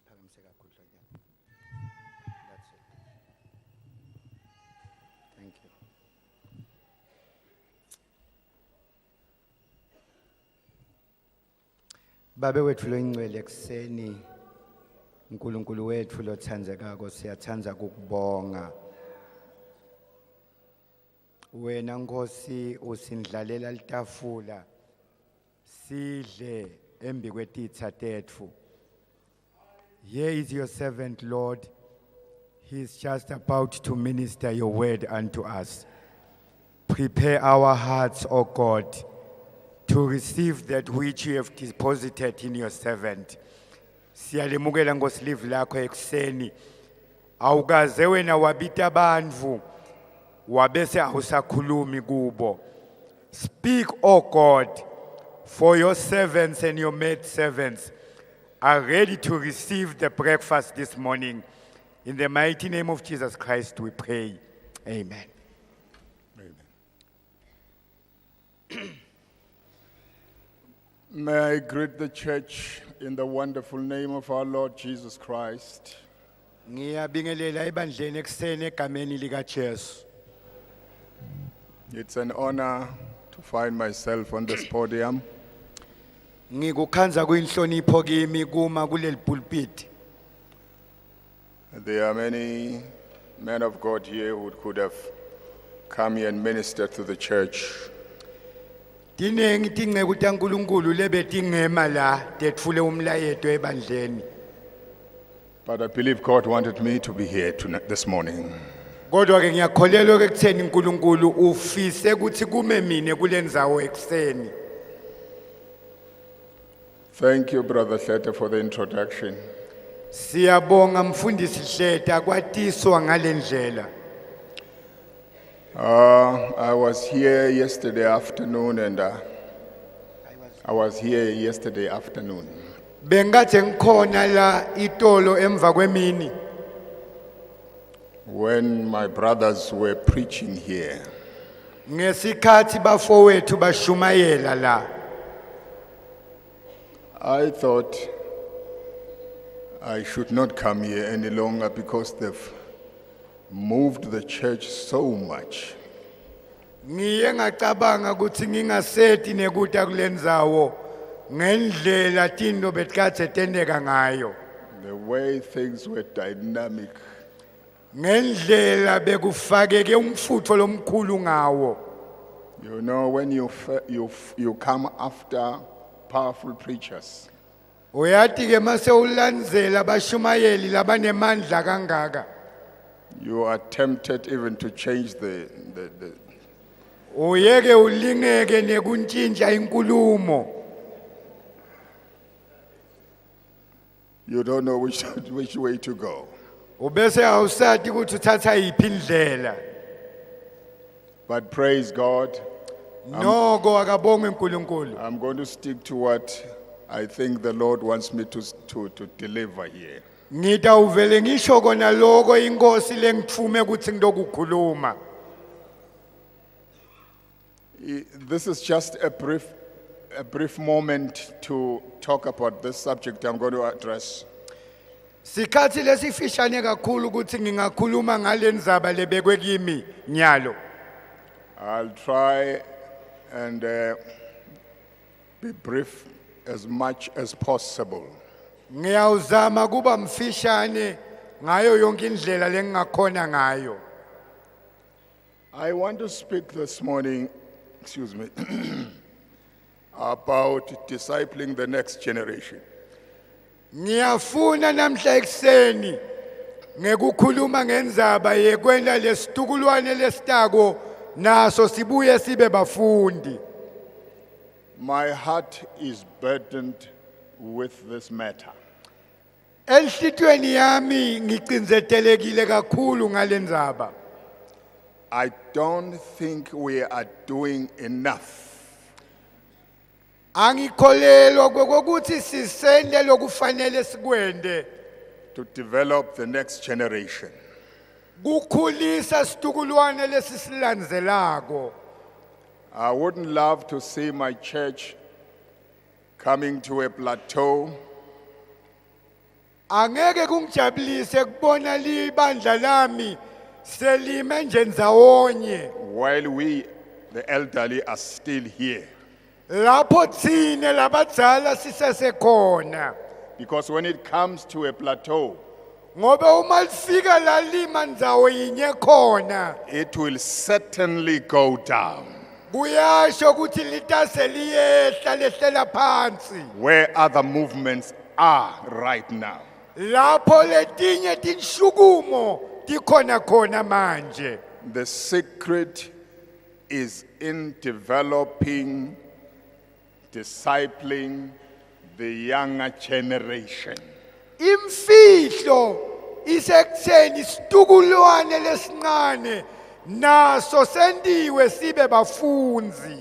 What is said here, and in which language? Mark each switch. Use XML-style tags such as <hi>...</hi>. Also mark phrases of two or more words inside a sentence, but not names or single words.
<en>That's it. Thank you.</en> <ss>Babe wethu loyingcwele ekseni uNkulunkulu wethu lothandzekako siyathandza kukubonga. Wena Nkosi usindlalela litafula sidle embi kwetitha tetfu.</ss> <en>Here is your servant, Lord. He is just about to minister your word unto us. Prepare our hearts, O God, to receive that which you have deposited in your servant.</en> <ss>Siyalemukela ngosilivu lakho ekseni. Awukaze wena wabita bandvu, wabese awusakhulumi kubo.</ss> <en>Speak, O God, for your servants and your maid servants are ready to receive the breakfast this morning. In the mighty name of Jesus Christ we pray. Amen. May I greet the church in the wonderful name of our Lord Jesus Christ.</en> <ss>Ngiyabingelela ebandleni ekseni egameni lika Jesu.</ss> <en>It's an honor to find myself on this podium.</en> <ss>Ngikukhanza kuyinhlonipho kimi kuma kuleli pulpit.</ss> <en>There are many men of God here who could have come here and ministered to the church.</en> <ss>Dinengi tinceku taNkulunkulu lebetingema la tetfule umlayeto ebandleni.</ss> <en>But I believe God wanted me to be here this morning.</en> <ss>Kodwa ke ngiyakholelwa ekutheni uNkulunkulu ufise ukuthi kume mine kulendzawo ekseni.</ss> <en>Thank you, Brother Hlete, for the introduction.</en> <ss>Siyabonga mfundisi Hleta kwatiswa ngalendlela.</ss> <en>I was here yesterday afternoon</en> <ss>Bengathe ngikhona la itolo emva kwemini</ss> <en>when my brothers were preaching here.</en> <ss>ngesikhathi bafowethu bashumayela la.</ss> <en>I thought I should not come here any longer because they've moved the church so much.</en> <ss>Ngiye ngacabanga ukuthi ngingaseti nekuta kulendzawo ngendlela tinto betikatse tenteka ngayo.</ss> <en>The way things were dynamic.</en> <ss>Ngendlela bekufakeke umfutho lomkhulu ngawo.</ss> <en>You know, when you come after powerful preachers,</en> <ss>Uyati ke mase ulandzela bashumayeli labanemandla kangaka.</ss> <en>you are tempted even to change the</en> <ss>Uyeke ulingeke nekuntshintsha inkulumo.</ss> <en>you don't know which way to go.</en> <ss>Ubese awusati ukuthi uthatha yiphi indlela.</ss> <en>But praise God,</en> <ss>Noko akabonge uNkulunkulu.</ss> <en>I'm going to stick to what I think the Lord wants me to deliver here.</en> <ss>Ngita uvele ngisho kona lokho inkosi lengitfume ukuthi ngidokukhuluma.</ss> <en>This is just a brief moment to talk about this subject I'm going to address.</en> <ss>Sikhathi lesifishane kakhulu ukuthi ngingakhuluma ngalendzaba lebekwe kimi nyalo.</ss> <en>I'll try and be brief as much as possible.</en> <ss>Ngiyawuzama kuba mfishane ngayo yonke indlela lengakhona ngayo.</ss> <en>I want to speak this morning, about discipling the next generation.</en> <ss>Ngiyafuna namhla ekseni ngekukhuluma ngendzaba yekwenda lesitukulwane lesitako naso sibuye sibe bafundi.</ss> <en>My heart is burdened with this matter.</en> <ss>Enhlitweni yami ngicindzetelekile kakhulu ngalendzaba.</ss> <en>I don't think we are doing enough</en> <ss>Angikholelwa kokuthi sisende lokufanele sikwende</ss> <en>to develop the next generation.</en> <ss>kukhulisa situkulwane lesisilandzelako.</ss> <en>I wouldn't love to see my church coming to a plateau</en> <ss>Angeke kungijabulise kubona libandla lami selime nje ndzawonye.</ss> <en>while we, the elderly, are still here.</en> <ss>Lapho thine labadzala sisesekhona.</ss> <en>Because when it comes to a plateau,</en> <ss>Ngobe uma lifika la lima ndzawo yinye khona.</ss> <en>it will certainly go down.</en> <ss>Kuyasho ukuthi litase liyehla lehlela phansi.</ss> <en>Where other movements are right now.</en> <ss>Lapho letinye tinshukumo tikhona khona manje.</ss> <en>The secret is in developing, discipling the younger generation.</en> <ss>Imfihlo isekutheni situkulwane lesincane naso sendiwe sibe bafunzi.</ss>